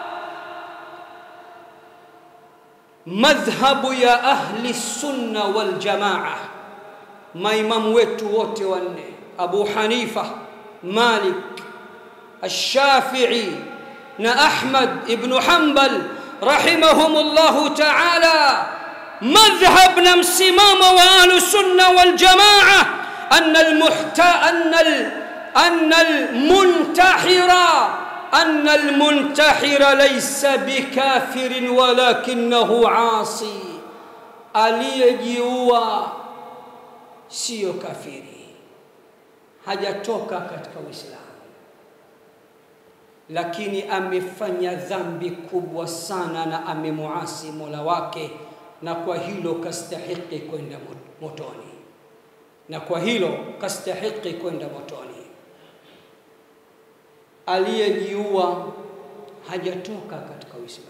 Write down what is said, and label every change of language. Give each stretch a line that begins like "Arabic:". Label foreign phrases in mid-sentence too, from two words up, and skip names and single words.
Swahili: Madhhabu ya
Arabic: أهل السنة والجماعة,
Swahili: maimamu wetu wote wanne, Abu Hanifa, Malik, Ash-Shafi'i na Ahmad ibn Hanbal
Arabic: رحمهم الله تعالى,
Swahili: madhhab na msimamo wa
Arabic: أهل السنة والجماعة أن المنتحر ليس بكافر ولكنه عاصي.
Swahili: aliyejiua sio kafiri, hajatoka katika Uislamu, lakini amefanya dhambi kubwa sana na amemuasi Mola wake, na kwa hilo kastahiki kwenda motoni, Aliyejiua hajatoka katika Uislamu.